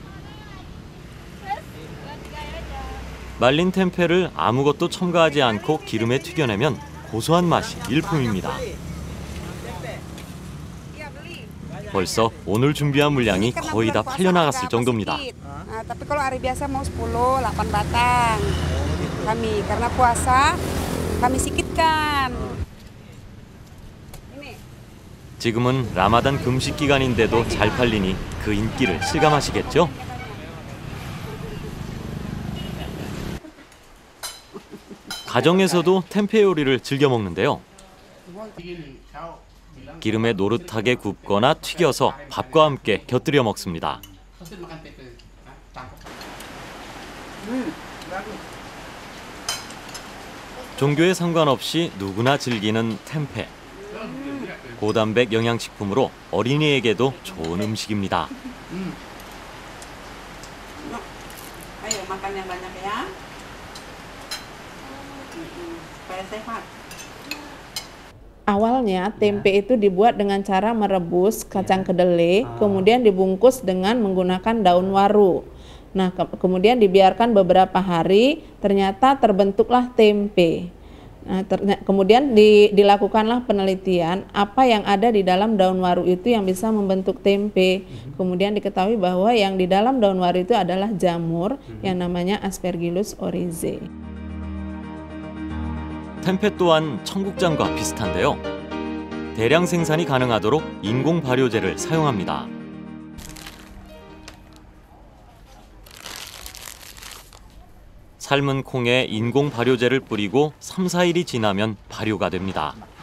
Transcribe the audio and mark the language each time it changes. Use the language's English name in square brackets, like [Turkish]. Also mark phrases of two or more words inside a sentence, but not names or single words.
[Korean] 말린 템페를 아무것도 첨가하지 않고 기름에 튀겨내면 고소한 맛이 일품입니다. 벌써 오늘 준비한 물량이 거의 다 팔려나갔을 정도입니다. [Indonesian] Tapi kalau hari biasa mau 10, 8 batang. Kami karena puasa kami sikitkan. [Korean] 지금은 라마단 금식 기간인데도 잘 팔리니 그 인기를 실감하시겠죠? 가정에서도 템페 요리를 즐겨 먹는데요. 기름에 노릇하게 굽거나 튀겨서 밥과 함께 곁들여 먹습니다. 종교에 상관없이 누구나 즐기는 템페. 고단백 영양식품으로 어린이에게도 좋은 음식입니다. [Indonesian] Ayo makan yang banyak ya. Supaya sehat. Awalnya tempe itu dibuat dengan cara merebus kacang kedelai, kemudian dibungkus dengan menggunakan daun waru. Nah, kemudian dibiarkan beberapa hari, ternyata terbentuklah tempe. Nah, kemudian dilakukanlah penelitian apa yang ada di dalam daun waru itu yang bisa membentuk tempe. Kemudian diketahui bahwa yang di dalam daun waru itu adalah jamur yang namanya Aspergillus oryzae. [Korean] 템페 또한 청국장과 비슷한데요. 대량 생산이 가능하도록 인공 발효제를 사용합니다. 삶은 콩에 인공 발효제를 뿌리고 3, 4일이 지나면 발효가 됩니다.